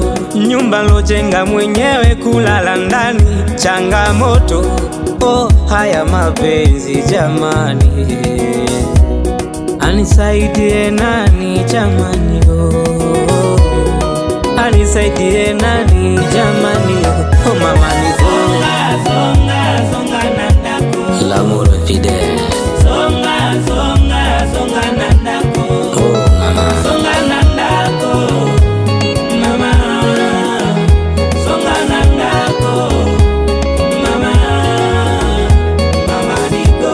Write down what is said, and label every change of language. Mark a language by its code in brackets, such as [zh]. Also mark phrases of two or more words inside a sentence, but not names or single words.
[sw] Nyumba lojenga mwenyewe, kulala ndani changamoto. Oh, haya mapenzi jamani, anisaidie nani jamani? Oh, anisaidie nani jamani? [ln] Oh, mama Nico, zonga nandako, [fr] l'amour fidèle. [ln] Zonga nandako, Oh mama, zonga nandako, mama, zonga nandako, mama, mama Nico.